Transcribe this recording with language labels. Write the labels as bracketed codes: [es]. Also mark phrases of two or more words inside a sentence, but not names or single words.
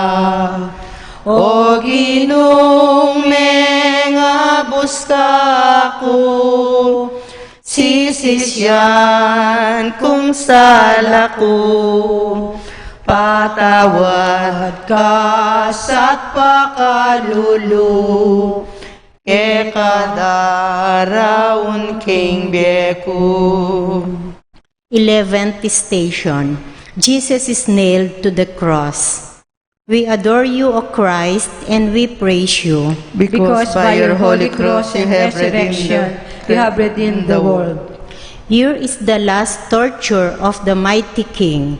[pam] O Ginong mengabos kako, sisisyan kung sala ko, patawad ka sa't pakalulu, ke kadaraon king beku. [en] 11th station. Jesus is nailed to the cross. We adore you, O Christ, and we praise you. Because by your holy cross and resurrection, you have redeemed the world. Here is the last torture of the mighty King.